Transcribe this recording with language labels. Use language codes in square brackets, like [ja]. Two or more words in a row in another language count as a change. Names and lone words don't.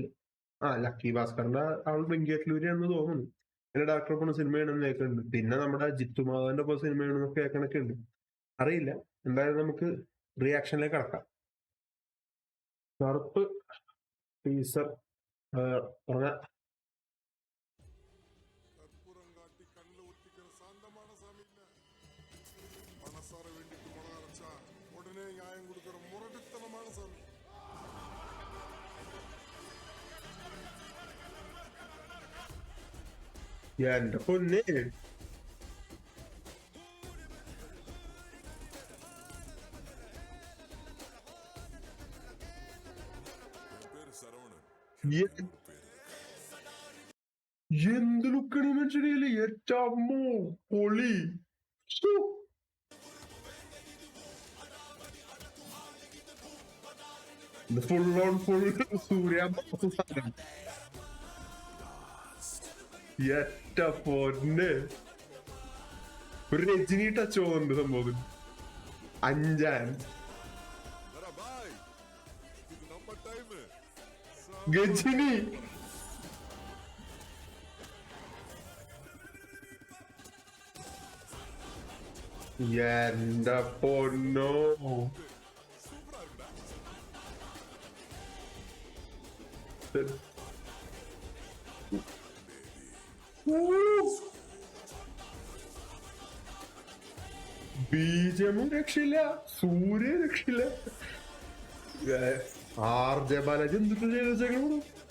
[ml] ലക്കി ഭാസ്കറിന്റെ ആൾ വെങ്കി അറ്റ്ലൂരിയാണെന്ന് തോന്നുന്നു. പിന്നെ ഡയറക്ടർ സിനിമയാണെന്ന് കേൾക്കുന്നുണ്ട്. പിന്നെ നമ്മുടെ ജിത്തു മാധവന്റെ ഒപ്പം സിനിമയാണെന്ന് കേൾക്കണൊക്കെ ഉണ്ട്. അറിയില്ല. എന്തായാലും നമുക്ക് റിയാക്ഷനിലേക്ക് കടക്കാം. കറുപ്പ് ടീസർ പറഞ്ഞ [ta] கற்பூரம் காட்டி கண்ணில் ஒத்திக்கிற சாந்தமான சாமி இல்ல. மனசார வேண்டிட்டு மழை அரைச்சா உடனே நியாயம் கொடுக்கிற முரட்டுத்தனமான சாமி. [ml] എന്റെ പൊന്നെ, [ta] என் பேரு சரவணன். എ- என்னோட பேரு [ml] എന്ത് ലുക്കണി മനുഷ്യനില്! ഏറ്റമ്മോ പൊളി! ശ്ശോ. ഇത് [en] full on full [ml] സൂര്യ സാധനം. ഏറ്റ പൊന്നെ, ഒരു രജനി ടച്ച് പോകുന്നുണ്ട് സംഭവം. അഞ്ചാൻ [ta] பாய், இது நம்ம டைம். [ml] ഗജനി. എന്റെ പൊന്നോ, [ta] சூப்பரா இருக்குடா. [ml] ബീജമും രക്ഷയില്ല, സൂര്യ രക്ഷയില്ല. ആർ ജെ ബാലാജി എന്തിട്ട് ചെയ്ത് വെച്ചേക്കണം.